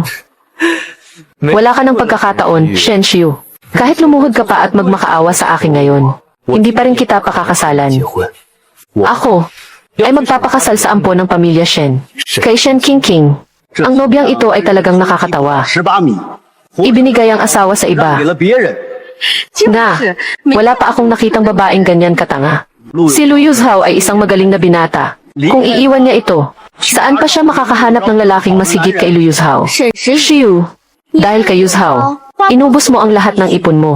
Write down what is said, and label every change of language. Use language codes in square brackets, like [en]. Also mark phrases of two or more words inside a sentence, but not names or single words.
[tl] Wala ka ng pagkakataon, Shen Shiu. Kahit lumuhod ka pa at magmakaawa sa akin ngayon, hindi pa rin kita pakakasalan. Ako ay magpapakasal sa ampo ng pamilya Shen. Kay Shen King King. Ang nobyang ito ay talagang nakakatawa. [zh] 18米， [tl] Ibinigay ang asawa sa [zh] 让 [tl] iba. [zh] 给了别人。 [tl] Nga, wala pa akong nakitang babaeng ganyan katanga. Si Lu Yuzhao ay isang magaling na binata. Kung iiwan niya ito, saan pa siya makakahanap ng lalaking masigit kay Lu Yuzhao? Shiu, dahil kay Yuzhao, inubos mo ang lahat ng ipon mo.